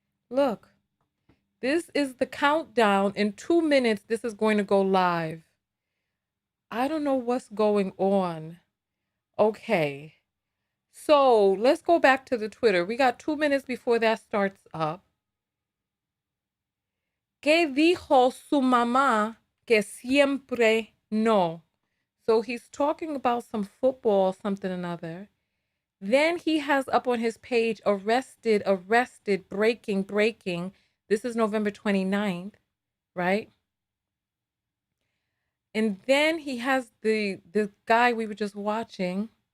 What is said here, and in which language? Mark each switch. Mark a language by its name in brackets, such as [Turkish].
[English] Look, this is the countdown. In 2 minutes, this is going to go live. I don't know what's going on. Okay. So let's go back to the Twitter. We got 2 minutes before that starts up. [Spanish] ¿Qué dijo su mamá que siempre no? [English] So he's talking about some football, something or another. Then he has up on his page, arrested, breaking. This is November 29th, right? And then he has the guy we were just watching.